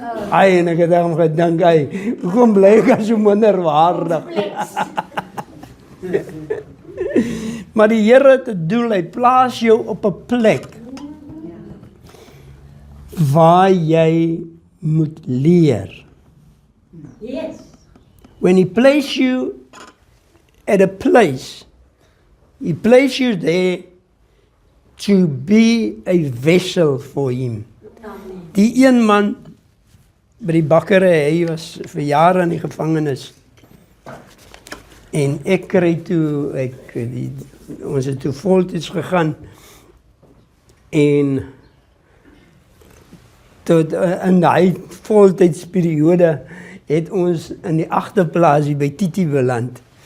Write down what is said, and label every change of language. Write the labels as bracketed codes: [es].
[af] Ai, en ek het daarom gedink, hoekom bly ek so minderwaardig? Maar die Here het 'n doel, hy plaas jou op 'n plek waar jy moet leer. [en] Yes. When he places you at a place, he places you there to be a vessel for him. Amen. [af] Die een man by die bakkery, hy was vir jare in die gevangenis. En ek kry toe, ons het toe voltyds gegaan. En tot in die voltydsperiode het ons in die agterplaasie by Titi beland.